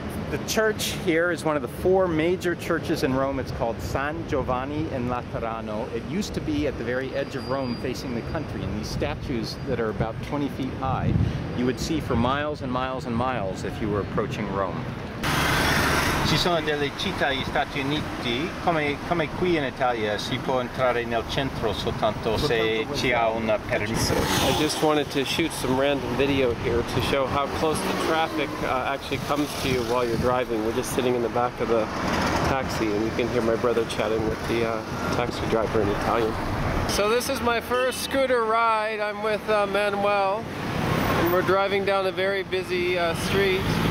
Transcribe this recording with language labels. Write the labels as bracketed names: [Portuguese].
[English] The church here is one of the 4 major churches in Rome. It's called San Giovanni in Laterano. It used to be at the very edge of Rome facing the country, and these statues that are about 20 feet high you would see for miles and miles and miles if you were approaching Rome. [Italian] Ci sono delle città negli Stati Uniti, come qui in Italia, si può entrare nel centro soltanto se ci ha un permesso. [English] I just wanted to shoot some random video here to show how close the traffic actually comes to you while you're driving. We're just sitting in the back of the taxi, and you can hear my brother chatting with the taxi driver in Italian. So this is my first scooter ride. I'm with Manuel, and we're driving down a very busy street.